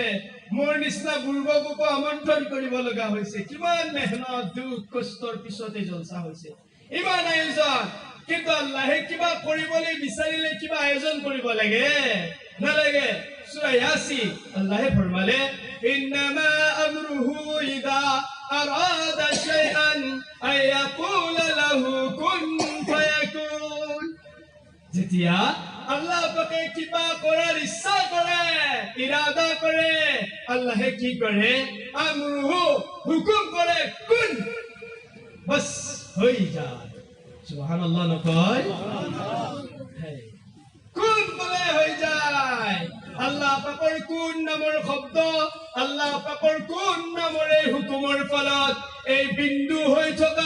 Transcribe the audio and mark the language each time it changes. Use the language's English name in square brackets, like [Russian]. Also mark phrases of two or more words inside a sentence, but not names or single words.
[Assamese] মোৰ নিচিনা বুৰ্বকো আমন্ত্ৰণ কৰিব লগা হৈছে কিমান মেহনত দুখ কষ্টৰ পিছতে জলসা হৈছে ইমান আয়োজন কিন্তু আল্লাহে কিবা কৰিবলৈ বিচাৰিলে কিবা আয়োজন কৰিব লাগে নালাগে সূৰা ইয়াসিন আল্লাহে ফৰমালে [Arabic] إنما أمره إذا أراد شيئا أن يقول له كن فيكون [Assamese] যেতিয়া আল্লাহ পাকে কিবা কৰাৰ ইচ্ছা কৰে ইৰাদা কৰে আল্লাহে কি কৰে আমৰুহু হুকুম কৰে কুন বস হৈ যায় সুবহানাল্লাহ নকয় কুন বলে হৈ যায় আল্লাহ পাকৰ কোন নামৰ শব্দ আল্লাহ পাকৰ কোন নামৰ এই হুকুমৰ ফলত এই বিন্দু হৈ থকা